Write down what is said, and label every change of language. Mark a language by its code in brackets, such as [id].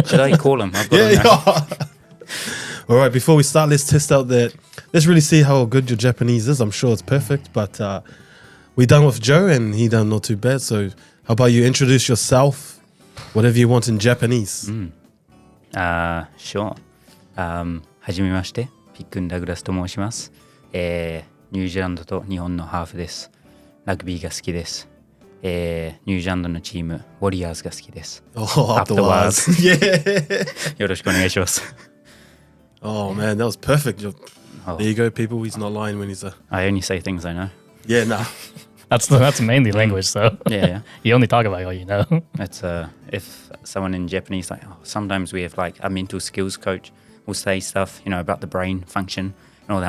[en] Should I call him? I've got him now. All right, before we start, let's test out that. Let's really see how good your Japanese is. I'm sure it's perfect, but we done with Joe, and he done not too bad. So how about you introduce yourself, whatever you want in Japanese. Sure. [ja] はじめまして、ピックン・ダグラスと申します。ニュージーランドと日本のハーフです。ラグビーが好きです。ニュージーランドのチーム、ウォリアーズが好きです。 [en] Afterwards. Yeah. [ja] よろしくお願いします。 [en] Oh, man, that was perfect. There you go, people. He's not lying when he's I only say things I know. Yeah, nah. That's mainly language. So Yeah. you only talk about what you know. It's if someone in Japanese, like sometimes we have like a mental skills coach will say stuff, about the brain function and all that.